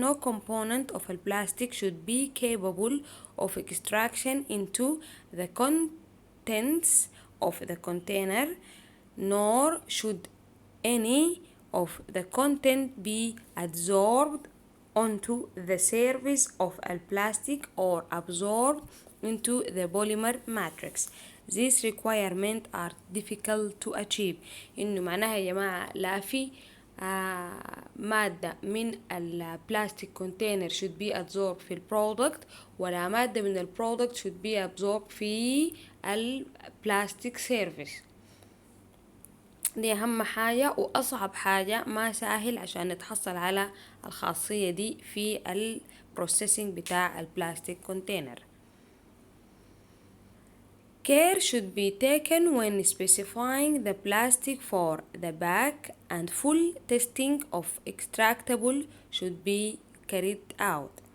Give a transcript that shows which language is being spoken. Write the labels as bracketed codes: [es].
[en] No component of a plastic should be capable of extraction into the contents of the container, nor should any of the content be absorbed onto the surface of a plastic or absorbed into the polymer matrix. These requirements are difficult to achieve. [ar] إنه معناها يا جماعة لا في مادة من البلاستيك كونتينر [en] should be absorbed [ar] في البرودكت، ولا مادة من البرودكت [en] should be absorbed [ar] في البلاستيك سيرفيس. دي أهم حاجة وأصعب حاجة، ما سهل عشان نتحصل على الخاصية دي في البروسيسنج بتاع البلاستيك كونتينر. [en] Care should be taken when specifying the plastic for the bag and full testing of extractable should be carried out.